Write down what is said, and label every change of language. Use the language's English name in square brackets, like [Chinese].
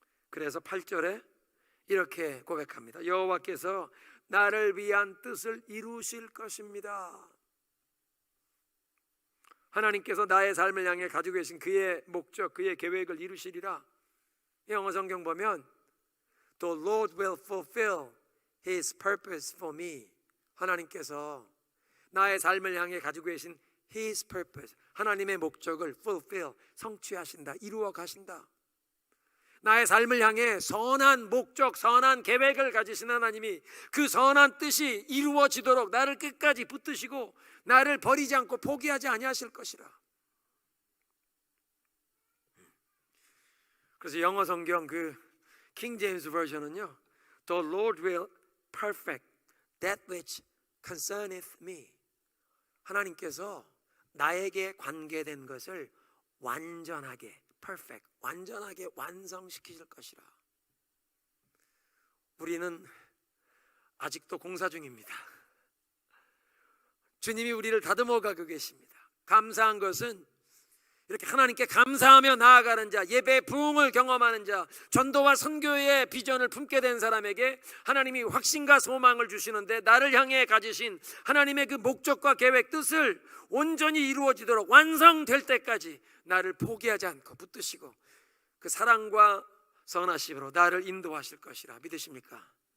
[Korean] 그래서 8절에 이렇게 고백합니다. 여호와께서 나를 위한 뜻을 이루실 것입니다. 하나님께서 나의 삶을 향해 가지고 계신 그의 목적, 그의 계획을 이루시리라. 영어 성경 보면 [English] The Lord will fulfill His purpose for me. [Korean] 하나님께서 나의 삶을 향해 가지고 계신 [English] His purpose, [Korean] 하나님의 목적을 fulfill, 성취하신다, 이루어 가신다. 나의 삶을 향해 선한 목적, 선한 계획을 가지신 하나님이 그 선한 뜻이 이루어지도록 나를 끝까지 붙드시고 나를 버리지 않고 포기하지 아니하실 것이라. 그래서 영어 성경 그 킹 제임스 버전은요, [English] The Lord will perfect that which concerneth me. [Korean] 하나님께서 나에게 관계된 것을 완전하게, perfect, 완전하게 완성시키실 것이라. 우리는 아직도 공사 중입니다. 주님이 우리를 다듬어 가고 계십니다. 감사한 것은 이렇게 하나님께 감사하며 나아가는 자, 예배 부흥을 경험하는 자, 전도와 선교의 비전을 품게 된 사람에게 하나님이 확신과 소망을 주시는데, 나를 향해 가지신 하나님의 그 목적과 계획, 뜻을 온전히 이루어지도록 완성될 때까지 나를 포기하지 않고 붙드시고 그 사랑과 선하심으로 나를 인도하실 것이라 믿으십니까?